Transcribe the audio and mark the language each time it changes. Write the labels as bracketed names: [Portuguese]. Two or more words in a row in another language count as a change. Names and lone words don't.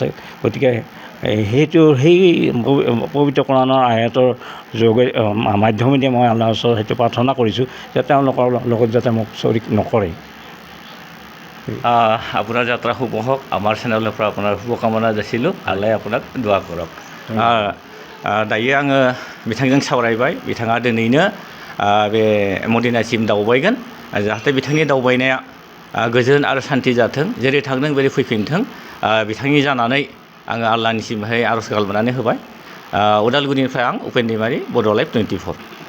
[Assamese] গতিকে সেই পবিত্ৰ কোৰাণৰ আয়াতৰ মাধ্যমেদি মই আল্লাহৰ ওচৰত সেইটো প্ৰাৰ্থনা কৰিছোঁ যে তেওঁলোকৰ লগত যাতে মোক শৰীক নকৰে। আপোনাৰ যাত্ৰা শুভ হওক। আমাৰ চেনেলৰ পৰা আপোনাৰ শুভকামना যাচিলোঁ। আল্লাহে আপোনাক দোৱা কৰক। [Bodo] दायो आङो बिथांजों सावरायबाय। बिथाङा दिनैनो बे मदिनासिम दावबायगोन। जाहाथे बिथांनि दावबायनाया गोजोन आरो सान्थि जाथों जेरै थांदों बेरै फैफिनथों बिथांनि जानानै आङो आल्लाहनिसिमहाय आर'ज गाबनानै होबाय उदालगुरिनिफ्राय आं उपेन दैमारि बड' लाइभ 24